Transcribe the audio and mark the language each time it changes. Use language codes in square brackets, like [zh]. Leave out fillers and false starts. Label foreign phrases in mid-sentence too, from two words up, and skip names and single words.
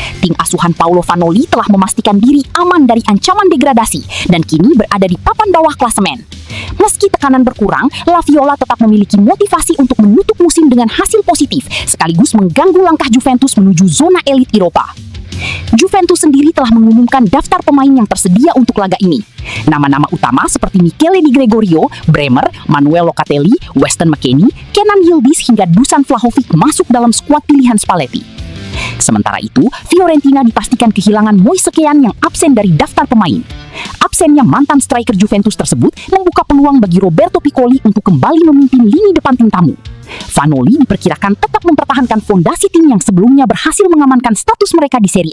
[id] Tim asuhan Paolo Vanoli telah memastikan diri aman dari ancaman degradasi dan kini berada di papan bawah klasemen. Meski tekanan berkurang, La Viola tetap memiliki motivasi untuk menutup musim dengan hasil positif, sekaligus mengganggu langkah Juventus menuju zona elit Eropa. Juventus sendiri telah mengumumkan daftar pemain yang tersedia untuk laga ini. Nama-nama utama seperti Michele Di Gregorio, Bremer, Manuel Locatelli, Weston McKennie, Kenan Yildiz hingga Dusan Vlahovic masuk dalam skuad pilihan Spalletti. Sementara itu, Fiorentina dipastikan kehilangan Moise Kean yang absen dari daftar pemain. Absennya mantan striker Juventus tersebut membuka peluang bagi Roberto Piccoli untuk kembali memimpin lini depan tim tamu. Vanoli diperkirakan tetap mempertahankan fondasi tim yang sebelumnya berhasil mengamankan status mereka di Serie A.